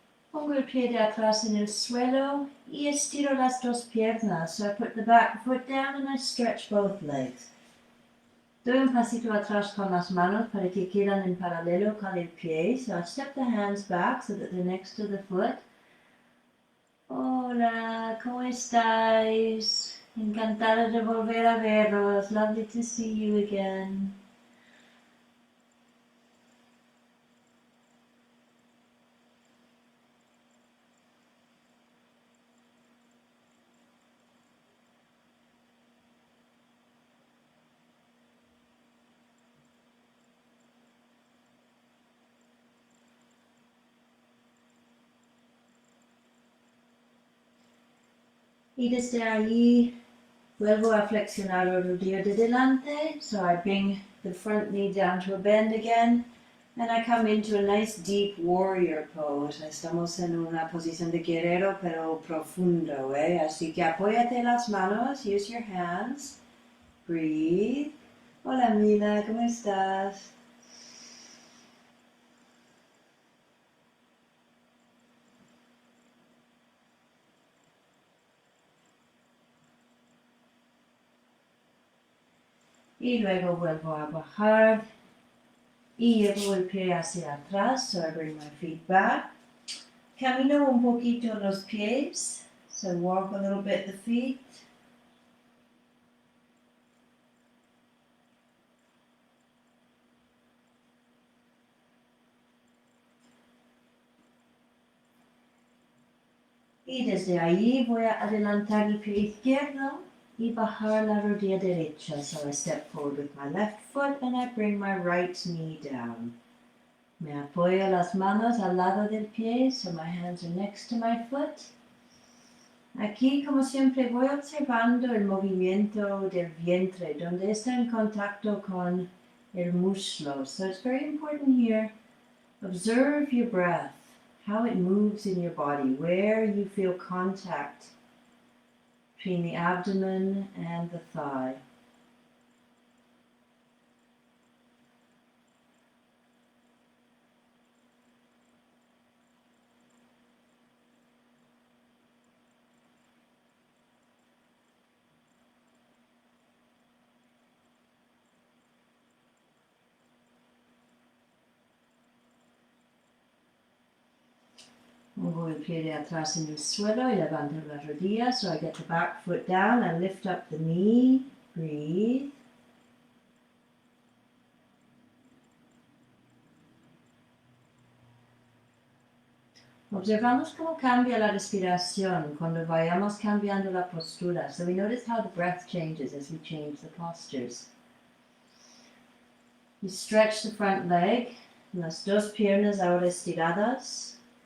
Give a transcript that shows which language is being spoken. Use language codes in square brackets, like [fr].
[es] Pongo el pie de atrás en el suelo y estiro las dos piernas. [en] So I put the back foot down and I stretch both legs. [es] Doy un pasito atrás con las manos para que quedan en paralelo con el pie. [en] So I step the hands back so that they're next to the foot. [es] Hola, ¿cómo estáis? Encantada de volver a veros. [en] Lovely to see you again. [es] Y desde allí vuelvo a flexionar el rodillo de delante. [en] So I bring the front knee down to a bend again. And I come into a nice deep warrior pose. [es] Estamos en una posición de guerrero pero profundo, ¿eh? Así que apóyate las manos, [en] use your hands. Breathe. [es] Hola Mila, ¿cómo estás? Y luego vuelvo a bajar y llevo el pie hacia atrás, [en] so I bring my feet back. [es] Camino un poquito los pies, [en] so walk a little bit the feet. [es] Y desde ahí voy a adelantar el pie izquierdo y bajar la rodilla derecha. [en] So I step forward with my left foot and I bring my right knee down. [es] Me apoyo las manos al lado del pie, [en] so my hands are next to my foot. [es] Aquí, como siempre, voy observando el movimiento del vientre, donde está en contacto con el muslo. [en] So it's very important here. Observe your breath, how it moves in your body, where you feel contact between the abdomen and the thigh. [es] Pongo el pie de atrás en el suelo y levanto la rodilla, [en] so I get the back foot down and lift up the knee. Breathe. [es] Observamos cómo cambia la respiración cuando vayamos cambiando la postura. [en] So we notice how the breath changes as we change the postures. We stretch the front leg, [es] las dos piernas ahora estiradas.